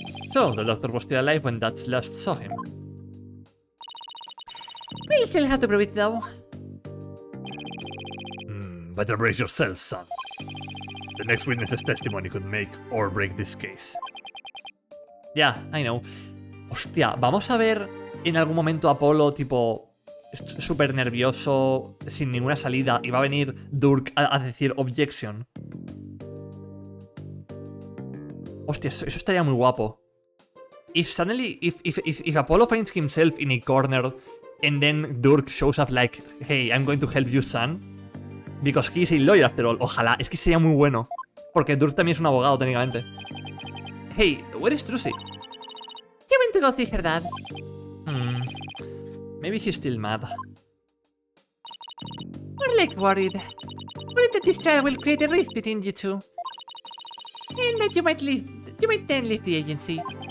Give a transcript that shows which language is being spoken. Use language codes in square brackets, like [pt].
[en] So, the Doctor was still alive when Dad last saw him. We'll still have to prove it though. Better brace yourself, son. The next witness's testimony could make or break this case. Yeah, I know. [es] Hostia, vamos a ver en algún momento a Apolo, tipo, súper nervioso, sin ninguna salida, y va a venir Durk a decir objection. Hostia, eso estaría muy guapo. [en] If suddenly, if Apollo finds himself in a corner and then Durk shows up like, hey, I'm going to help you, son. Because he's a lawyer after all. [es] Ojalá, es que sería muy bueno. Porque Durk también es un abogado técnicamente. [en] Hey, where is Trucy? She went to go see her dad. Maybe she's still mad. We're like worried. Worried that this trial will create a rift between you two. And that you might then leave the agency.